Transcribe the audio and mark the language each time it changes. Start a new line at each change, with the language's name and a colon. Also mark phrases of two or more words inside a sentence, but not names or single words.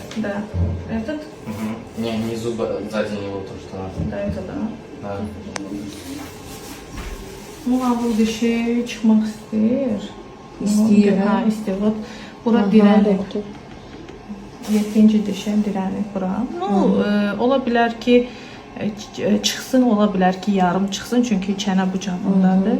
Russian: Да. Этот? Угу. Не, не зубы, сзади него то, что надо. Да, это да. Да.
Azerbaijani: Muğabıl dişi çıxmaq istəyir. İstəyir, hə? Hə, istəyir. Bura dirənib. 7-ci dişim dirənib bura. Ola bilər ki, çıxsın, ola bilər ki, yarım çıxsın, çünki çənə bucağındadır.